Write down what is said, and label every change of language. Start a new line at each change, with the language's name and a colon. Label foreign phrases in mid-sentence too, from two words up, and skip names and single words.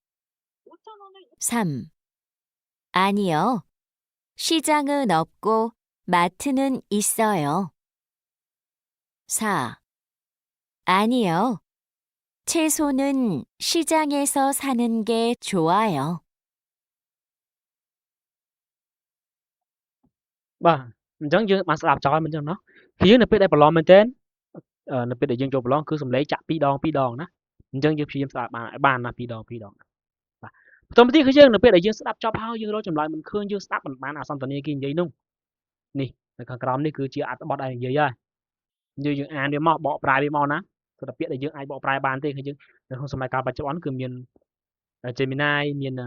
Korean: 3. 아니요, 시장은 없고 마트는 있어요. 4. 아니요, 채소는 시장에서 사는 게 좋아요.
Khmer: បាទអញ្ចឹងយើងបានស្ដាប់ចោលមិនអញ្ចឹងណោះគឺយើងនៅពេលដែលប្រឡំមែនទែននៅពេលដែលយើងចូលប្រឡងគឺសំឡេងចាក់2 ដងណាអញ្ចឹងយើងព្យាយាមស្ដាប់បានណា2 ដងបាទបន្តមកទៀតគឺយើងនៅពេលដែលយើងស្ដាប់ចប់ហើយយើងរកចម្លើយមិនឃើញយើងស្ដាប់មិនបានអាសន្តានាគេនិយាយនោះនេះនៅខាងក្រោមនេះគឺជាអត្ថបទដែលនិយាយហើយយើងអានវាមកបកប្រែវាមកណាគឺតែពាក្យដែលយើងអាចបកប្រែបានទេគឺយើងនៅក្នុងសម័យកាលបច្ចុប្បន្នគឺមាន Gemini មាន